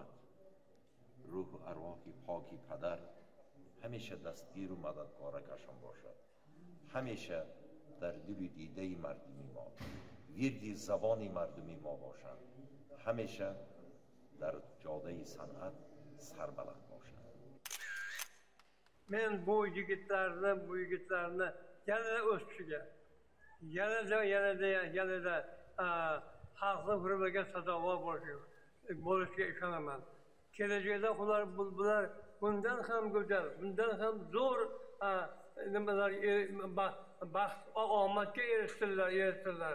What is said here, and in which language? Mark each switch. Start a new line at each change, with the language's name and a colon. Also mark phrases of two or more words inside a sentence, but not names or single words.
Tajik: روح و ارواح پاکی پدر همیشه دستگیر و مددگارکشان باشد، همیشه در دل دیده مردمی ما، ورد زبان مردمی ما باشند، همیشه در جاده صنعت سربلند باشند.
Uzbek: Men bu yigitlarni yanada o'sishiga, yanada xalqni hurmatiga sazovor bo'lishiga ishonaman. Kelajakda bular bundan ham go'zal, bundan ham zo'r baxt omadga erishdilar.